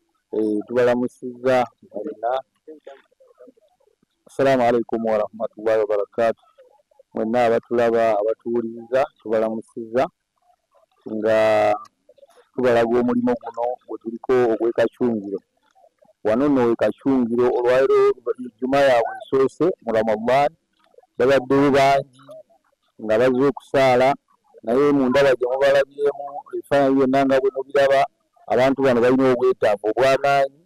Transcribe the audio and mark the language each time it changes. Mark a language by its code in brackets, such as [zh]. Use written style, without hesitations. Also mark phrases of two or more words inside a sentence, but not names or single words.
[lg] tubalamusizza mwenna. [ar] السلام عليكم ورحمة الله وبركاته. [lg] Mwenna abatulaba abatuwuliriza tubalamusizza nga tubalaga omulimu guno gwe tuliko ogw'ekacungiro. Wano nno ekacungiro olwaleero ejjuma yaabwe esoose mu Ramadan babaddeyo bangi nga bazze okusaala, naye mu ndaba gye mubalabyemu ebifaananyi byonna nga bwe mubiraba abantu bano balina obwetaavu obw'amaanyi.